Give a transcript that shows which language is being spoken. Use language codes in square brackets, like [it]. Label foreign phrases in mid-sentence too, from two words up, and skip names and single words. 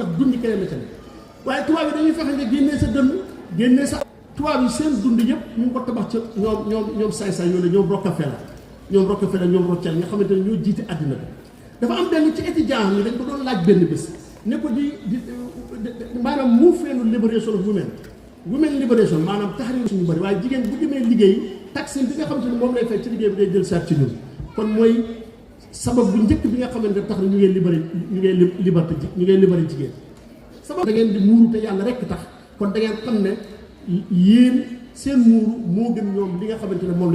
[wo] ndax dund keneen la ca ne waaye tubaab yi dañuy fexe nga génnee sa dënn génnee sa tubaab yi seen dund yëpp ñu ngi ko tabax ca ñoom saay-saay yooyu la ñoom Rockefeller ñoom Rothschild nga xamante ne ñoo jiite àddina bi dafa am benn ci étudiant yi dañ ko doon laaj benn bés ne ko di maanaam [en] movement liberation of women [wo] liberation maanaam taxarir suñu bëri waaye jigéen bu demee liggéey taxe bi nga xamante ne moom lay fay ci liggéey bi day jël saat ci ñun kon mooy sabab bu njëkk bi nga xamante ne tax na ñu ngay libéré jigéen sabab da ngeen di muuru te yàlla rekk tax kon da ngeen xam ne yéen seen muuru moo gën ñoom li nga xamante ne moom la